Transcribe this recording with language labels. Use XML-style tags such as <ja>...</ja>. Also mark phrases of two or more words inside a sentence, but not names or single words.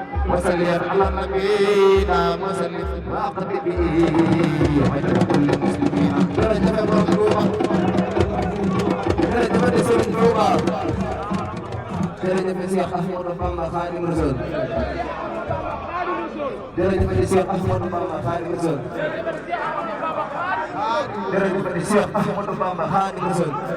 <ar>وصل على النبي، اللهم صل وأقبل به وعلى كل المسلمين.</ar> <wo>Jërëjëf borom Tuuba. Jërëjëf di Sëriñ Tuuba. Jërëjëf Cheikh Ahmadou Bamba Khadim Rassoul. Jërëjëf di Cheikh Ahmadou Bamba Khadim Rassoul. Jërëjëf di Cheikh Ahmadou Bamba Khadim Rassoul.</wo>